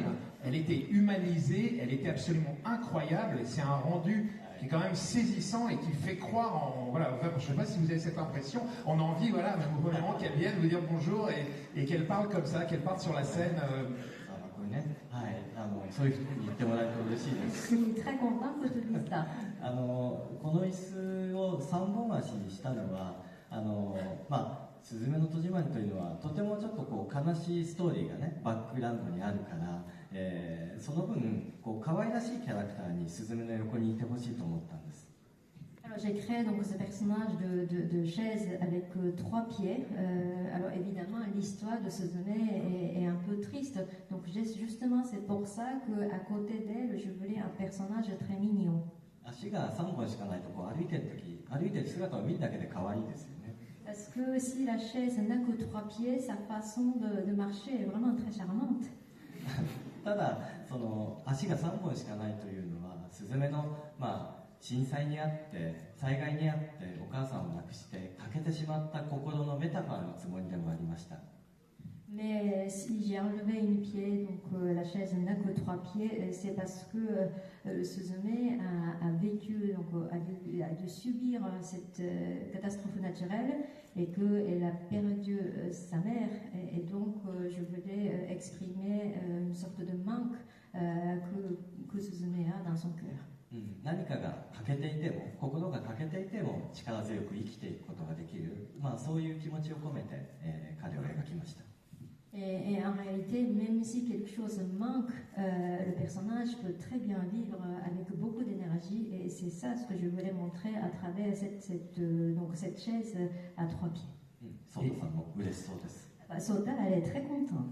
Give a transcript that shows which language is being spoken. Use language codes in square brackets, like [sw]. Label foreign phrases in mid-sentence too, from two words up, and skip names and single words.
[fr] Elle était humanisée, elle était absolument incroyable. Et c'est un rendu qui est quand même saisissant et qui fait croire en... Voilà, enfin, je ne sais pas si vous avez cette impression. On a envie, voilà, même au moment qu'elle vienne vous dire bonjour et qu'elle parle comme ça, qu'elle parte sur la scène. [ja] そういうふうに言ってもらえると嬉しいです。 [fr] Je suis très contente que tu dises ça. [ja] この椅子を3本足にしたのはすずめの戸締まりというのはとてもちょっとこう悲しいストーリーがねバックグラウンドにあるから、その分こう可愛らしいキャラクターにすずめの横にいてほしいと思ったんです。 [fr] Alors j'ai créé donc ce personnage de chaise avec 3 pieds. Alors évidemment l'histoire de Suzume est un peu triste. Donc justement c'est pour ça qu'à côté d'elle je voulais un personnage très mignon. [ja] 足が3本しかないとこう歩いてる姿を見るだけで可愛いですよね。 [fr] Parce que si la chaise n'a que 3 pieds, sa façon de marcher est vraiment très charmante. [ja] ただその足が3本しかないというのはスズメの震災にあって災害にあってお母さんを亡くして欠けてしまった心のメタファーのつもりでもありました。 [fr] Mais si j'ai enlevé une pied, donc la chaise n'a que 3 pieds, c'est parce que Suzume a vécu, donc a dû subir cette catastrophe naturelle et qu'elle a perdu sa mère. Et donc je voulais exprimer une sorte de manque que Suzume a dans son cœur. [ja] 何かが欠けていても心が欠けていても力強く生きていくことができる、そういう気持ちを込めて、彼を描きました。 [fr] Et en réalité, même si quelque chose manque, le personnage peut très bien vivre avec beaucoup d'énergie et c'est ça ce que je voulais montrer à travers cette chaise à 3 pieds. Sota, elle est très contente.